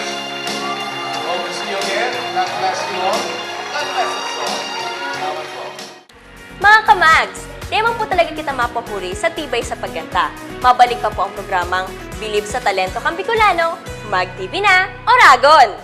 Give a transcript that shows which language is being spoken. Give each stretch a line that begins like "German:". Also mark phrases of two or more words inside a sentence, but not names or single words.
English: Hope to see you again. God bless you all. God bless us all.
Bikol: Salamat po. Mga kamags, di naman po talaga kita mapapuri sa tibay sa pagganta. Mabalik pa po ang programang Bilib sa Talento kang Bicolano, Mag TV na, Oragon!